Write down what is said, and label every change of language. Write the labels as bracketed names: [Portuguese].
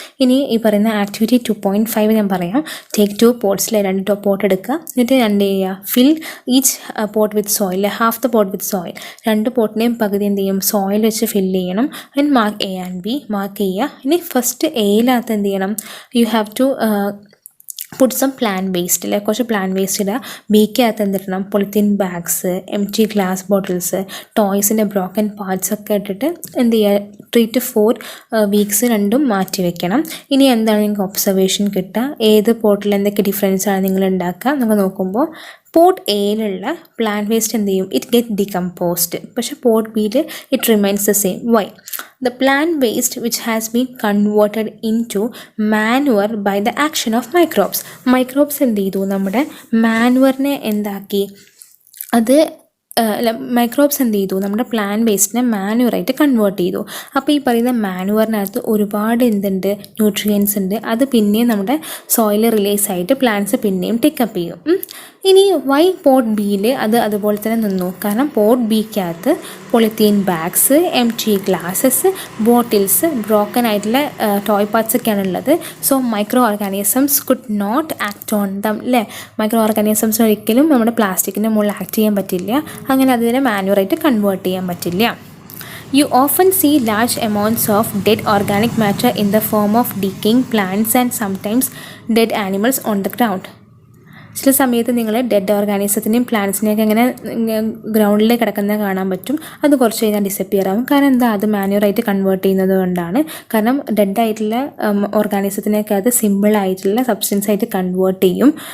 [Malayalam] ഇനി ഈ പറയുന്ന ആക്ടിവിറ്റി 2.5 ഞാൻ പറയാം. ടേക്ക് 2 പോട്ട്സിലെ 2 പോട്ട് എടുക്കുക, എന്നിട്ട് എന്ത് ചെയ്യുക, [English] fill each pot with soil, [Malayalam] half the pot with soil. 2 പോട്ടിനെയും പകുതി എന്ത് ചെയ്യും, സോയിൽ വെച്ച് ഫില്ല് ചെയ്യണം. And mark A and B mark ചെയ്യുക. ഇനി ഫസ്റ്റ് എയിലകത്ത് എന്ത് ചെയ്യണം, [English] you have to put some plant waste, like plant waste [Malayalam] ഇടുക. ബീക്കകത്ത് എന്തിടണം, polythene bags, എംറ്റി glass bottles, ടോയ്സിൻ്റെ broken parts ഒക്കെ ഇട്ടിട്ട് എന്ത് ചെയ്യുക, 3 to 4 വീക്സ് രണ്ടും മാറ്റി വെക്കണം. ഇനി എന്താണ് നിങ്ങൾക്ക് ഒബ്സർവേഷൻ കിട്ടുക, ഏത് പോട്ടിൽ എന്തൊക്കെ ഡിഫറൻസാണ് നിങ്ങൾ ഉണ്ടാക്കുക എന്നൊക്കെ നോക്കുമ്പോൾ പോട്ട് എയിലുള്ള പ്ലാന്റ് വേസ്റ്റ് എന്ത് ചെയ്യും, [English] It get decomposed. [Malayalam] പക്ഷേ പോട്ട് ബിയിൽ [English] It remains the same. Why? The plant waste which has been converted into manure by the action of microbes. [Malayalam] Microbes എന്ത് ചെയ്തു, നമ്മുടെ മാനുവറിനെ എന്താക്കി, അത് മൈക്രോബ്സ് എന്ത് ചെയ്തു, നമ്മുടെ പ്ലാന്റ് വേസ്റ്റിനെ മാനുവറായിട്ട് കൺവേർട്ട് ചെയ്തു. അപ്പോൾ ഈ പറയുന്ന മാനുവറിനകത്ത് ഒരുപാട് എന്തുണ്ട്, ന്യൂട്രിയൻസ് ഉണ്ട്. അത് പിന്നെയും നമ്മുടെ സോയിൽ റിലീസ് ആയിട്ട് പ്ലാന്റ്സ് പിന്നെയും ടേക്കപ്പ് ചെയ്യും. ഇനി വൈ പോട്ട് ബിയിൽ അത് അതുപോലെ തന്നെ നിന്നു? കാരണം pot ബിക്കകത്ത് polythene bags, എംറ്റി glasses, bottles, broken ആയിട്ടുള്ള ടോയ് പാർട്സ് ഒക്കെയാണ് ഉള്ളത്. [English] So micro organisms could not act on them, അല്ലേ? [Malayalam] മൈക്രോ ഓർഗാനിസംസ് ഒരിക്കലും നമ്മുടെ പ്ലാസ്റ്റിക്കിൻ്റെ മുകളിൽ ആക്ട് ചെയ്യാൻ പറ്റില്ല. അങ്ങനെ അതിനെ മാനുവറായിട്ട് കൺവേർട്ട് ചെയ്യാൻ പറ്റില്ല. [English] You often see large amounts of dead organic matter in the form of decaying plants and sometimes dead animals on the ground. [Malayalam] ചില സമയത്ത് നിങ്ങൾ ഡെഡ് ഓർഗാനിസത്തിനെയും പ്ലാന്റ്സിനെയൊക്കെ ഇങ്ങനെ ഗ്രൗണ്ടിലേക്ക് കിടക്കുന്നത് കാണാൻ പറ്റും. അത് കുറച്ച് കഴിഞ്ഞാൽ ഡിസപ്പിയർ ആകും. കാരണം എന്താ, അത് മാനുവറായിട്ട് കൺവേർട്ട് ചെയ്യുന്നത് കൊണ്ടാണ്. കാരണം ഡെഡായിട്ടുള്ള ഓർഗാനിസത്തിനെയൊക്കെ അത് സിമ്പിളായിട്ടുള്ള സബ്സ്റ്റൻസ് ആയിട്ട് കൺവേർട്ട് ചെയ്യും.